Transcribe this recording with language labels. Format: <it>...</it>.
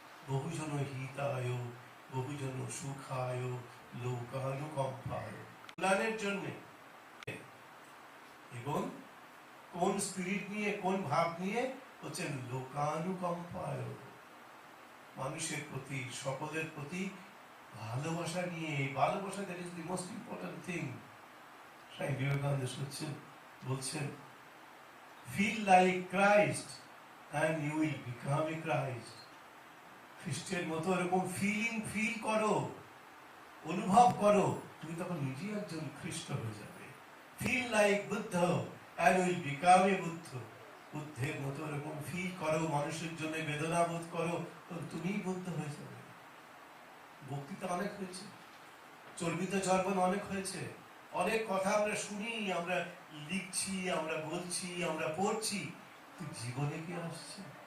<pi>বহুজন হিতায়, বহুজন সুখায়, লোকানুকম্পায়, কল্যাণের জন্য।</pi> <bn>এবং কোন স্পিরিট নিয়ে, কোন ভাব নিয়ে? হচ্ছেন লোকানুকম্পায়, মানুষের প্রতি, সকলের প্রতি ভালোবাসা নিয়ে।</bn> <en>ভালোবাসা, that is the most important thing. Swami Vivekananda বলছেন, feel like Christ and you will become a Christ.</en> <bn>খ্রিস্টের মতো এরকম ফিল করো, অনুভব করো, তুমি তখন নিজেই একজন খ্রিস্ট হয়ে যাবে।</bn> <en>Feel like Buddha and you will become a Buddha.</en> <bn>বুদ্ধের মতো এরকম ফিল করো, মানুষের জন্য বেদনা বোধ করো, তুমিই বুদ্ধ হয়ে যাবে। বক্তৃতা অনেক হয়েছে, চর্বিত চর্বণ অনেক হয়েছে, অনেক কথা আমরা শুনি, আমরা লিখছি, আমরা বলছি, আমরা পড়ছি, জীবনে কি আসছে?</bn>